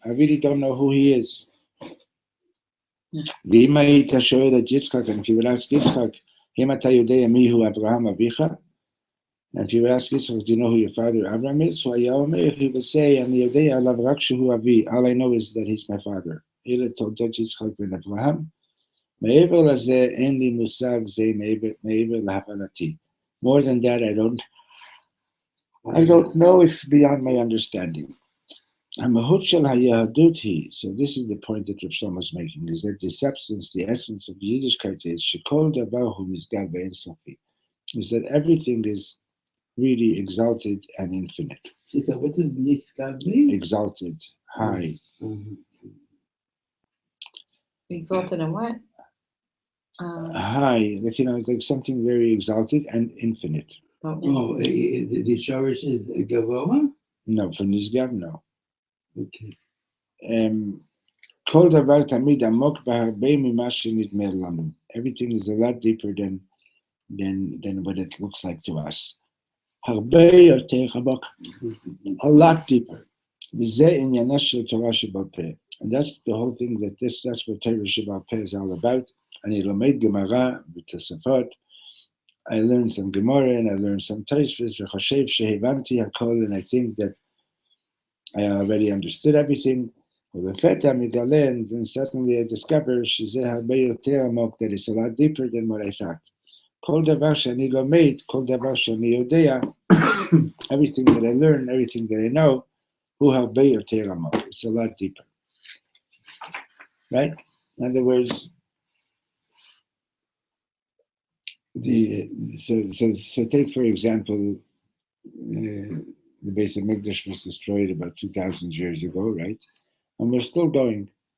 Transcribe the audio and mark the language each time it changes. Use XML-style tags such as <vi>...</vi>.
<en>I really don't know who he is.</en> <he>ואם היית שואל את יצחק,</he> <en>and if you would ask Yitzchak,</en> <he>אם אתה יודע מיהו אברהם אביך,</he> <en>and if you would ask Yitzchak, do you know who your father Abraham is?</en> <he>הוא היה אומר,</he> <en>he would say,</en> <he>אני יודע עליו רק שהוא אבי.</he> <en>All I know is that he's my father.</en> <he>אלה תולדות יצחק בן אברהם. מעבר לזה, אין לי מושג, זה מעבר להבנתי.</he> <en>More than that, I don't know, it's beyond my understanding.</en> <he>המהות של היהדות היא,</he> <en>so this is the point that Reb Shlomo is making, is that the substance, the essence of Yiddishkeit is,</en> <he>שכל דבר הוא נשגב ואין סופי,</he> <en>is that everything is really exalted and infinite. So what does nishkav mean? Exalted, high. Exalted and what? High, like, like something very exalted and infinite. Oh, the shorish is gavoa? No, for Nishgav, no. Okay.</en> <he>כל דבר תמיד עמוק בהרבה ממה שנדמה לנו.</he> <en>Everything is a lot deeper than what it looks like to us.</en> <he>הרבה יותר עמוק,</he> <en>a lot deeper.</en> <he>וזה עניינה של תורה שבעל פה.</he> <en>And that's the whole thing, that's what Torah שבעל פה is all about.</en> <he>אני לומד גמרא ותוספות.</he> <en>I learned some Gemara and I learned some Tosfos,</en> <he>וחושב שהבנתי הכל,</he> <en>and I think that I already understood everything.</en> <he>ולפתע מגלה,</he> <en>and then suddenly I discover</en> <he>שזה הרבה יותר עמוק,</he> <en>that it's a lot deeper than what I thought.</en> <he>כל דבר שאני לומד, כל דבר שאני יודע,</he> <en>everything that I learn, everything that I know,</en> <he>הוא הרבה יותר עמוק.</he> <en>It's a lot deeper. Right? In other words, so take for example, the base of Mikdash was destroyed about 2,000 years ago, right? And we're still going.</en>